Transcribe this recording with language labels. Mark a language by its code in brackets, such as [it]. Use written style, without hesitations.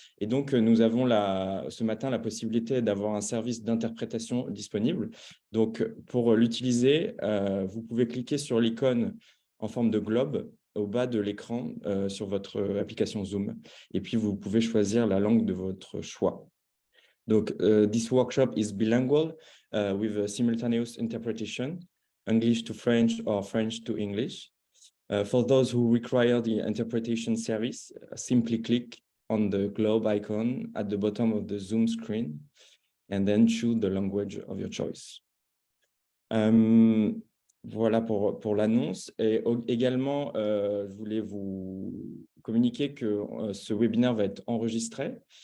[fr] Et donc, nous avons ce matin la possibilité d'avoir un service d'interprétation disponible. Donc, pour l'utiliser, vous pouvez cliquer sur l'icône en forme de globe au bas de l'écran sur votre application Zoom. Et puis, vous pouvez choisir la langue de votre choix. Donc, [en] this workshop is bilingual with a simultaneous interpretation, English to French or French to English. For those who require the interpretation service, simply click on the globe icon at the bottom of the Zoom screen and then choose the language of your choice. [fr] Voilà pour l'annonce. Et également, je voulais vous communiquer que ce webinaire va être enregistré.